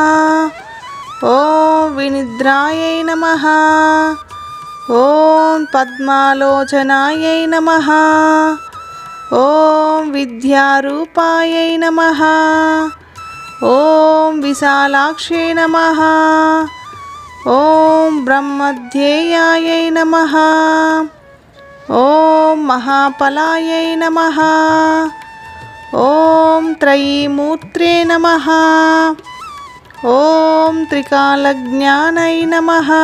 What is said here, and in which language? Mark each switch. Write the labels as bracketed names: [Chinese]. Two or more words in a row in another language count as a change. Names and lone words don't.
[Sanskrit] ఓం వినిద్రాయై నమః. ఓం పద్మాలోచనాయై నమః. ఓం విద్యారూపాయై నమః. ఓం విశాలాక్షే నమః. ఓం ॐ ब्रह्मध्येयायै नमः। ॐ महाफलायै नमः। ॐ त्रयीमूर्त्रे नमः। ॐ त्रिकालज्ञानै नमः।